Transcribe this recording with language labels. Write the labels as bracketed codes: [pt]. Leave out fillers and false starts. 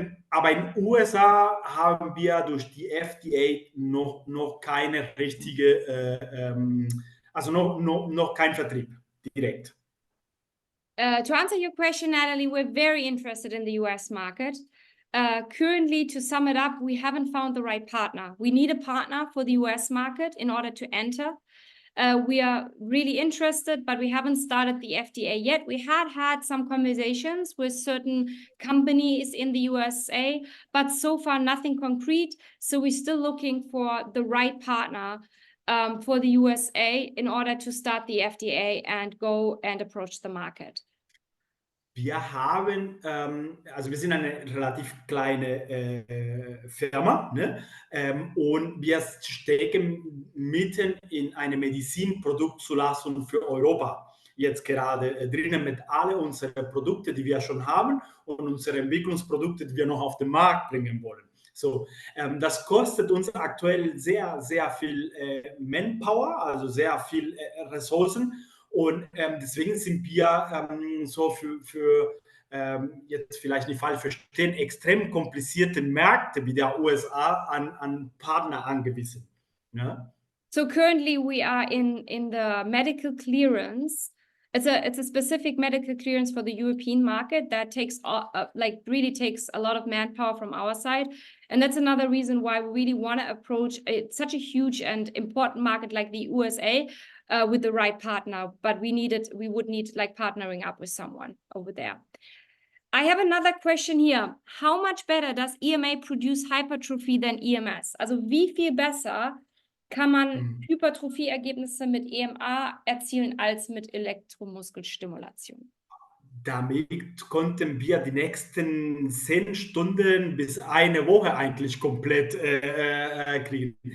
[de] Aber in den USA haben wir durch die FDA noch keine richtige, also noch kein Vertrieb direkt. [en] To answer your question, Natalie, we're very interested in the US market. Currently, to sum it up, we haven't found the right partner. We need a partner for the US market in order to enter. We are really interested, but we haven't started the FDA yet. We had some conversations with certain companies in the USA, but so far nothing concrete. So we're still looking for the right partner for the USA in order to start the FDA and go and approach the market. [de] Wir haben, also wir sind eine relativ kleine Firma, ne? Und wir stecken mitten in eine Medizinproduktzulassung für Europa. Jetzt gerade drinnen mit alle unsere Produkte, die wir schon haben und unsere Entwicklungsprodukte, die wir noch auf den Markt bringen wollen. So, das kostet uns aktuell sehr viel Manpower, also sehr viel Ressourcen. Und deswegen sind wir so für jetzt vielleicht nicht falsch verstehen, extrem komplizierte Märkte wie der USA an Partner angewiesen. Ja? [en] So currently we are in the medical clearance. It's a specific medical clearance for the European market that takes really takes a lot of manpower from our side, and that's another reason why we really want to approach such a huge and important market like the USA with the right partner. But we would need like partnering up with someone over there. I have another question here. How much better does EMA produce hypertrophy than EMS? [de] Also wie viel besser kann man Hypertrophie-Ergebnisse mit EMA erzielen als mit Elektromuskelstimulation? Damit konnten wir die nächsten 10 Stunden bis eine Woche eigentlich komplett kriegen.